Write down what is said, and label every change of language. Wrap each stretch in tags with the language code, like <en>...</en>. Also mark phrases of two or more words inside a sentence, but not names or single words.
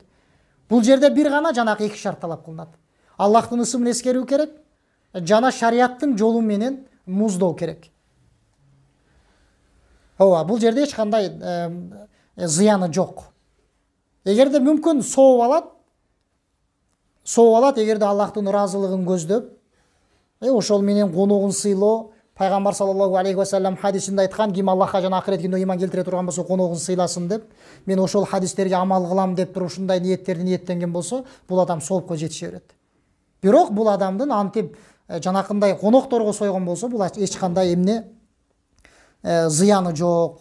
<ky>Бул жерде бир гана жанагы эки шарт талап кылынат. Аллахтын ысымын эскерүү керек, жана шарияттын жолу менен муздоо керек. Ооба, бул жерде эч кандай зыяны жок. Эгерде мүмкүн сооп алат, эгерде Аллахтын ыраазылыгын көздөп, ошол менен коногун сыйлоо, пайгамбар</ky> <ar>صلى الله عليه وسلم</ar> <ky>хадисинде айткан, ким Аллахка жана акырет күнүнө иман келтире турган болсо, коногун сыйласын деп, мен ошол хадистерге амал кылам деп туруп ушундай ниеттерди ниеттенген болсо, бул адам соопко жетише берет. Бирок бул адамдын антип жанакындай конокторго сойгон болсо, бул эч кандай эмне зыяны жок.</ky>